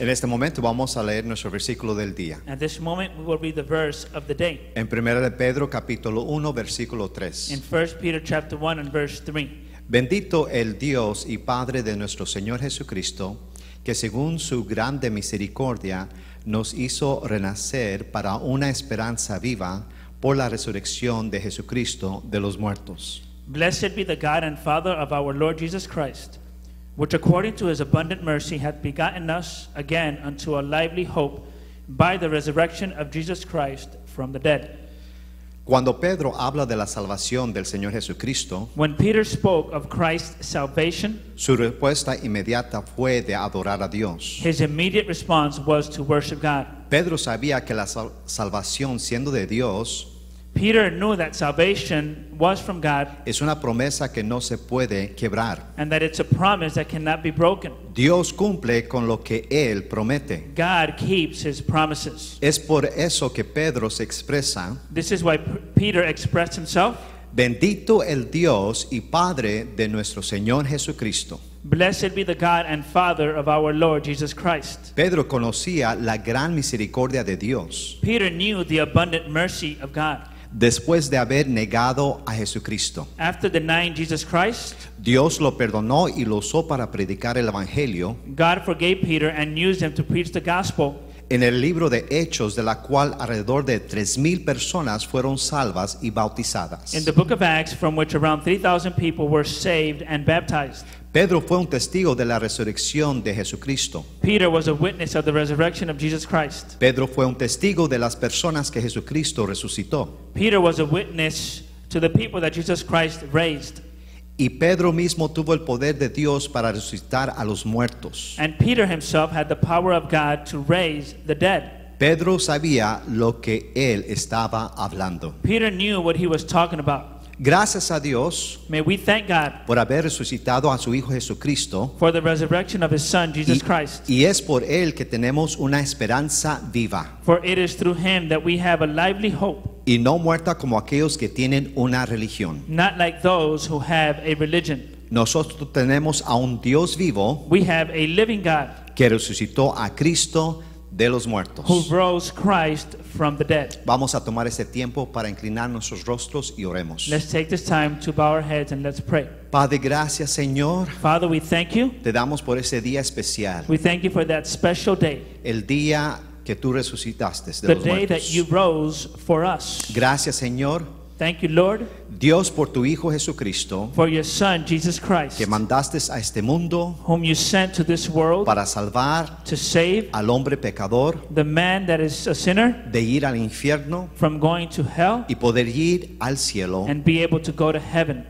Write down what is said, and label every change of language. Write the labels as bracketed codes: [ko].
[es] en este momento vamos a leer nuestro versículo del día. [en] At this moment, we will read the verse of the day [es] En 1 de Pedro capítulo 1 versículo [en] in 3. 1 Peter chapter 1 and verse 3. [es] Bendito el Dios y Padre de nuestro Señor Jesucristo, que según su grande misericordia nos hizo renacer para una esperanza viva por la resurrección de Jesucristo de los muertos. [en] Blessed be the God and Father of our Lord Jesus Christ, which according to his abundant mercy hath begotten us again unto a lively hope by the resurrection of Jesus Christ from the dead. [es] Cuando Pedro habla de la salvación del Señor Jesucristo, [en] When Peter spoke of Christ's salvation, [es] su respuesta inmediata fue de adorar a Dios. [en] his immediate response was to worship God. [es] Pedro sabía que la salvación siendo de Dios [en] Peter knew that salvation was from God [es] es una promesa que no se puede quebrar. [en] and that it's a promise that cannot be broken. [es] Dios cumple con lo que Él promete. [en] God keeps his promises. [es] Es por eso que Pedro se expresa: [en] This is why Peter expressed himself, [es] bendito el Dios y Padre de nuestro Señor Jesucristo. [en] blessed be the God and Father of our Lord Jesus Christ. [es] Pedro conocía la gran misericordia de Dios [en] Peter knew the abundant mercy of God. [es] después de haber negado a Jesucristo. [en] After denying Jesus Christ, [es] Dios lo perdonó y lo usó para predicar el Evangelio [en] God forgave Peter and used him to preach the gospel [es] en el libro de Hechos, de la cual alrededor de 3,000 personas fueron salvas y bautizadas. [en] in the book of Acts, from which around 3,000 people were saved and baptized. [es] Pedro fue un testigo de la resurrección de Jesucristo. [en] Peter was a witness of the resurrection of Jesus Christ. [es] Pedro fue un testigo de las personas que Jesucristo resucitó. [en] Peter was a witness to the people that Jesus Christ raised. [es] Y Pedro mismo tuvo el poder de Dios para resucitar a los muertos. [en] And Peter himself had the power of God to raise the dead. [es] Pedro sabía lo que él estaba hablando. [en] Peter knew what he was talking about. [es] Gracias a Dios [en] May we thank God [es] por haber resucitado a su Hijo Jesucristo. [en] for the resurrection of his Son, Jesus Christ. [es] Y es por él que tenemos una esperanza viva [en] For it is through him that we have a lively hope, [es] y no muerta como aquellos que tienen una religión. [en] not like those who have a religion. [es] Nosotros tenemos a un Dios vivo [en] We have a living God [es] que resucitó a Cristo de los muertos. [en] who rose Christ from the dead. [es] Vamos a tomar este tiempo para inclinar nuestros rostros y oremos. [en] Let's take this time to bow our heads and let's pray. [es] Padre, gracias Señor. [en] Father, we thank you. [es] Te damos por ese día especial, [en] We thank you for that special day, [es] el día que tú resucitaste de [en] the [es] los [en] day that [es] muertos. [en] you rose for us. [es] Gracias Señor, [en] Thank you, Lord, [es] Dios, por tu Hijo Jesucristo, [en] for your Son, Jesus Christ, [es] que mandaste a este mundo [en] whom you sent to this world [es] para salvar [en] to save [es] al hombre pecador [en] the man that is a sinner [es] de ir al infierno [en] from going to hell [es] y poder ir al cielo [en] and be able to go to heaven